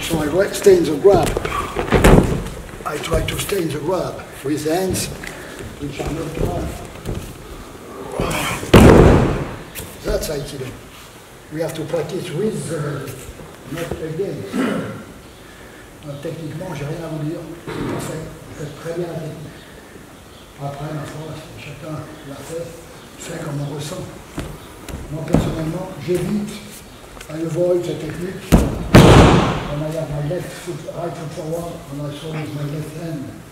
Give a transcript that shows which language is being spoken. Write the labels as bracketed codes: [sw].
[en] So I stay in the grab. I try to stay in the grab with the hands which are not grab. That's Aikido. We have to practice with the body, not against. [fr] Techniquement, j'ai rien à vous dire, c'est parfait. Vous faites très bien la technique. Après, ma foi, chacun l'a fait comme on ressent. Moi, personnellement, j'évite, [en] I avoid the technique. When I have my left foot, right foot forward, and I throw with my left hand.